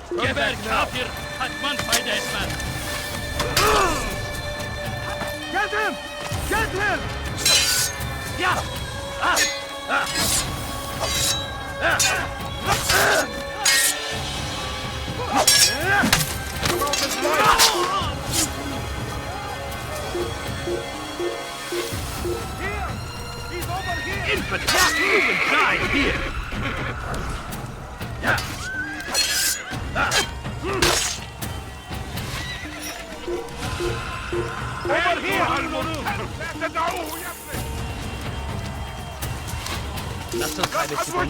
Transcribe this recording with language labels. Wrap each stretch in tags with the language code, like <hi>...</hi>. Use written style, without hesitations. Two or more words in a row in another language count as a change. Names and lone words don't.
<tr>Geber kafir, kaçman fayda etmez.</tr> <en>Get him! Get him! Ya! He's over here! Infant! You will die here! Over here!</en> <ar>لا تدعوه يفلت.</ar> <tr>Nasıl kaybettik onu?</tr>